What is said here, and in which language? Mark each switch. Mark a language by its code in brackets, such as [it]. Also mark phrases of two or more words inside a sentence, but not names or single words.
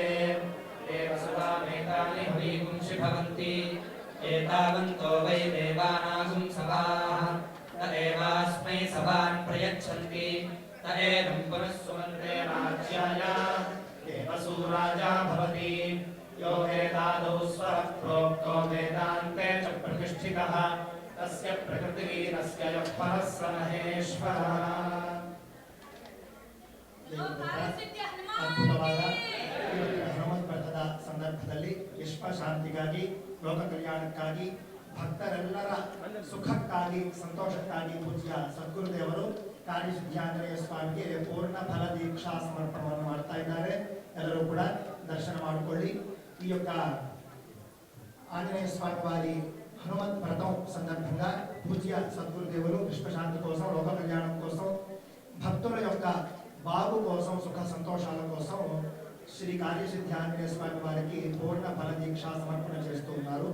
[sa] एव सुवामेतानि हवीगुंसि भवन्ति एतावन्तो वै देवानागुं सभाः त एवास्मै सभान् प्रयच्छन्ति त एनं पुनः सुमन्त्रे राज्याय एव सुराजा भवति यो वेदादौ स्वः प्रोक्तो वेदान्ते च प्रतिष्ठितः तस्य प्रकृतिवीरस्य यः परः स महेश्वरः। [kn] ಅದ್ಭುತವಾದ ಹನುಮತ್ ವ್ರತದ ಸಂದರ್ಭದಲ್ಲಿ ವಿಶ್ವ ಶಾಂತಿಗಾಗಿ ಲೋಕ ಕಲ್ಯಾಣಕ್ಕಾಗಿ ಭಕ್ತರೆಲ್ಲರ ಸುಖಕ್ಕಾಗಿ ಸಂತೋಷಕ್ಕಾಗಿ ಪೂಜ್ಯ ಸದ್ಗುರುದೇವರು ಕಾರ್ಯಸಿದ್ಧಾಂಜನೇಯ ಸ್ವಾಮಿಗೆ ಪೂರ್ಣ ಫಲ ದೀಕ್ಷಾ ಸಮರ್ಪಣವನ್ನು ಮಾಡ್ತಾ ಇದ್ದಾರೆ. ಎಲ್ಲರೂ ಕೂಡ ದರ್ಶನ ಮಾಡಿಕೊಳ್ಳಿ. [te] ఈ యొక్క ఆంజనేయ స్వామి వారి హనుమత్ వ్రతం సందర్భంగా పూజ్య సద్గురుదేవులు విశ్వశాంతి కోసం లోక కళ్యాణం కోసం భక్తుల యొక్క బాగు కోసం సుఖ సంతోషాల కోసం శ్రీ కార్యసిద్ధి ఆంజనేయ స్వామి వారికి పూర్ణ ఫల దీక్షా సమర్పణ చేస్తూ ఉన్నారు.